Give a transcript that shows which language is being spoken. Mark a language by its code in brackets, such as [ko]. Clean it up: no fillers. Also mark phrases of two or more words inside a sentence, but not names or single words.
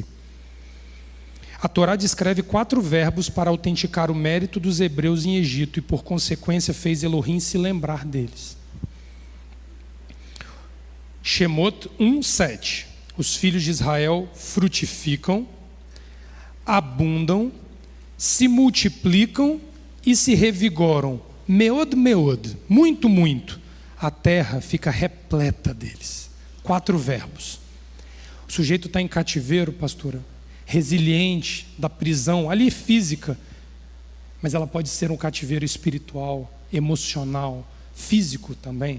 [pt] A Torá descreve 4 verbos para autenticar o mérito dos hebreus em Egito e, por consequência, fez Elohim se lembrar deles. Shemot 1:7. Os filhos de Israel frutificam, abundam, se multiplicam e se revigoram. [he] מאד, מאד, [pt] muito, muito. A terra fica repleta deles. 4 verbos. O sujeito está em cativeiro, pastora, resiliente, da prisão, ali física, mas ela pode ser um cativeiro espiritual, emocional, físico também.